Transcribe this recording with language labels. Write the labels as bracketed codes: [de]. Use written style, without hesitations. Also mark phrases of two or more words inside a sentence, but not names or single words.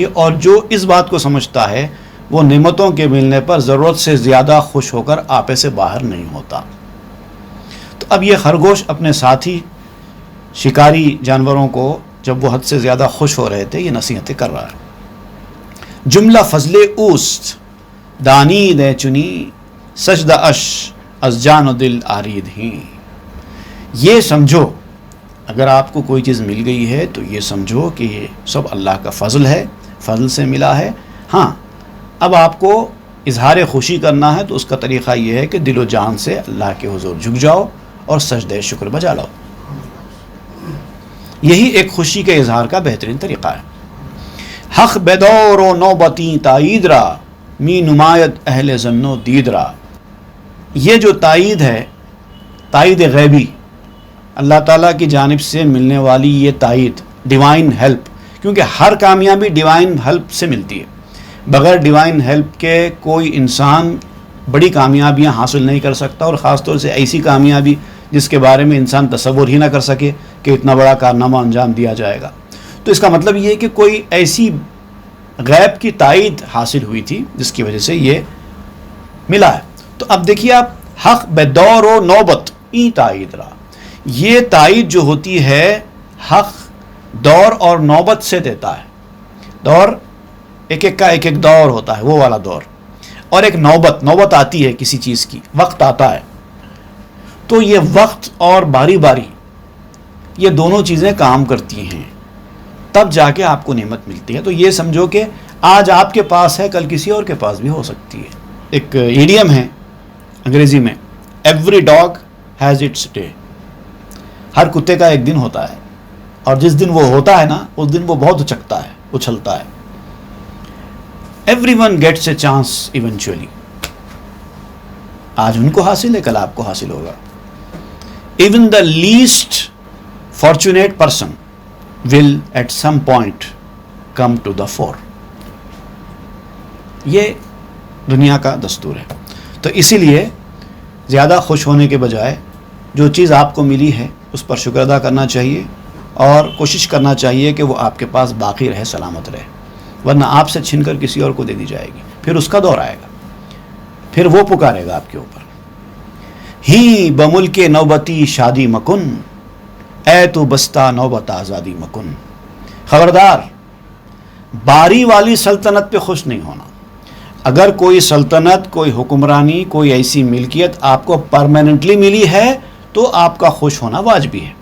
[ur] اور جو اس بات کو سمجھتا ہے وہ نعمتوں کے ملنے پر ضرورت سے زیادہ خوش ہو کر آپے سے باہر نہیں ہوتا۔ تو اب یہ خرگوش اپنے ساتھی شکاری جانوروں کو جب وہ حد سے زیادہ خوش ہو رہے تھے، یہ نصیحتیں کر رہا ہے۔ [fa] جملہ فضل اوست دانید چنی، سجدہ اش از جان و دل آرید ہی۔ [ur] یہ سمجھو، اگر آپ کو کوئی چیز مل گئی ہے تو یہ سمجھو کہ یہ سب اللہ کا فضل ہے، فضل سے ملا ہے۔ ہاں، اب آپ کو اظہار خوشی کرنا ہے تو اس کا طریقہ یہ ہے کہ دل و جان سے اللہ کے حضور جھک جاؤ اور سجدہ شکر بجا لاؤ۔ یہی ایک خوشی کے اظہار کا بہترین طریقہ ہے۔ [fa] حق بدور و نوبتی تائید را، می نمایت اہل ظن و دید را۔ [ur] یہ جو تائید ہے، تائید غیبی، اللہ تعالیٰ کی جانب سے ملنے والی یہ تائید، [en] divine help, [ur] کیونکہ ہر کامیابی [en] divine help [ur] سے ملتی ہے۔ بغیر [en] divine help [ur] کے کوئی انسان بڑی کامیابیاں حاصل نہیں کر سکتا، اور خاص طور سے ایسی کامیابی جس کے بارے میں انسان تصور ہی نہ کر سکے کہ اتنا بڑا کارنامہ انجام دیا جائے گا۔ تو اس کا مطلب یہ ہے کہ کوئی ایسی غیب کی تائید حاصل ہوئی تھی جس کی وجہ سے یہ ملا ہے۔ تو اب دیکھیے آپ، [fa] حق بدور و نوبت ای تائید را، [ur] یہ تائید جو ہوتی ہے حق دور اور نوبت سے دیتا ہے۔ دور ایک ایک کا ایک ایک دور ہوتا ہے، وہ والا دور، اور ایک نوبت آتی ہے کسی چیز کی، وقت آتا ہے۔ تو یہ وقت اور باری باری یہ دونوں چیزیں کام کرتی ہیں، تب جا کے آپ کو نعمت ملتی ہے. تو یہ سمجھو کہ آج آپ کے پاس ہے، کل کسی اور کے پاس بھی ہو سکتی ہے. ایک ایڈیم ہے انگریزی میں، [en] every dog has its day. [ur] ہر کتے کا ایک دن ہوتا ہے، اور جس دن وہ ہوتا ہے نا اس دن وہ بہت اچکتا ہے، اچھلتا ہے. [en] everyone gets a chance eventually. [ur] آج ان کو حاصل ہے، کل آپ کو حاصل ہوگا. [en] even the least fortunate person will at some point come to the fore. [ur] یہ دنیا کا دستور ہے. تو اسی لیے زیادہ خوش ہونے کے بجائے جو چیز آپ کو ملی ہے اس پر شکر ادا کرنا چاہیے، اور کوشش کرنا چاہیے کہ وہ آپ کے پاس باقی رہے، سلامت رہے، ورنہ آپ سے چھن کر کسی اور کو دے دی جائے گی. پھر اس کا دور آئے گا، پھر وہ پکارے گا آپ کے اوپر. [fa] ہی بملک نوبتی شادی مکن، اے تو بستہ نوبت آزادی مکن. [ur] خبردار، باری والی سلطنت پہ خوش نہیں ہونا. اگر کوئی سلطنت، کوئی حکمرانی، کوئی ایسی ملکیت آپ کو پرماننٹلی ملی ہے تو آپ کا خوش ہونا واجبی ہے.